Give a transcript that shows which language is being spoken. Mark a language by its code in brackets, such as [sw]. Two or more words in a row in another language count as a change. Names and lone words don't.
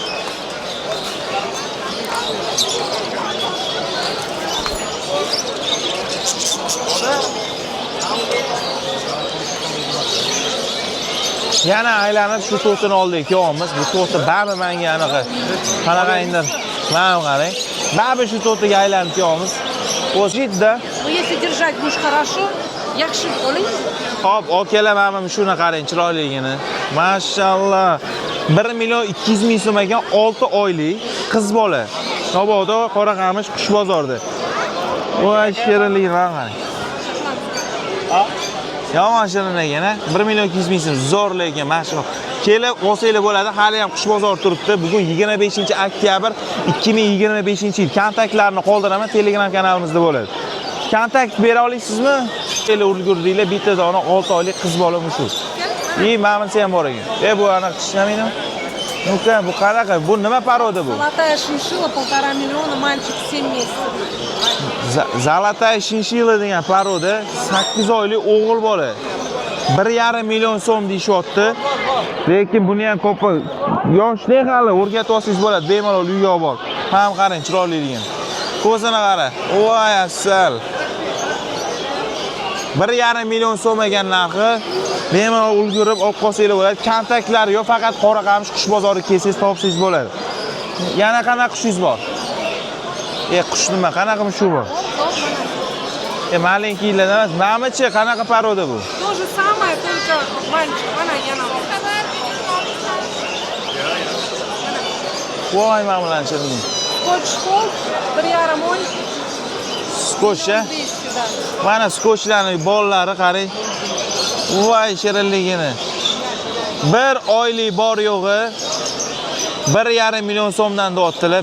[uz] Yana aylanib shu to'tini oldik yo'qmiz. Bu to'ti bari menga anaqa qanaqa endi mana qarang. Bari shu to'tiga aylanib yo'qmiz. O'zida. [ru] Ну если держать будешь хорошо, [uz] yaxshi bo'ling. Hop, okelaman shuni qarang chiroyligini. Mashallah. 1 million 200 ming so'm ekan 6 oylik qiz bola. Mabodo Qoraqamish qush bozorda. Voy shirinligini qarang. Yomon shirin ekan, 1 million 200 ming so'm zo'r lekin mashhur. Kelib olsanglar bo'ladi, hali ham qush bozor turibdi. Bugun 25-oktyabr 2025-yil. Kontaktlarni qoldiraman, Telegram kanalimizda bo'ladi. Kontakt bera olasizmi? Kelib ulgurdinglar, bitta dona 6 oylik qiz bola mushuk. Mamasi ham bor ekan. Bu anaqa tishlamaydi. Ну-ка, bu qanaqa? Bu nima paroda bu? [ru] Золотая шиншилла 1,5 миллиона, мальчик 7 месяцев. Золотая шиншилла [uz] degan paroda 8 oylik o'g'il bola. 1,5 million so'm deyishyapti. Lekin buni ham ko'p yoshlik hali o'rgatib olsangiz bo'ladi, bemalol uyga olib bor. Ham qarang chiroyliligini. Ko'zini qara. Voy asal. 1,5 million so'm ekan narxi. Bemalol ulgurib olib qolsanglar bo'ladi. Kontaktlar yo'q, faqat Qoraqamish qush bozoriga kelsangiz topsangiz bo'ladi. Yana qanaqa qushingiz bor? Qush nima? Qanaqa mushuk bor? Маленькийlar emas, mamichi qanaqa paroda bu? [ru] То же самое, только мальчик. [uz] Ana yana. Voy mamlanchirim. Skoch, 1,5 oy. Skoch-a? Mana skochlarning bolalari qarang. Voy shirinligini. 1 oylik bor yo'g'i 1,5 million so'mdan dotdilar.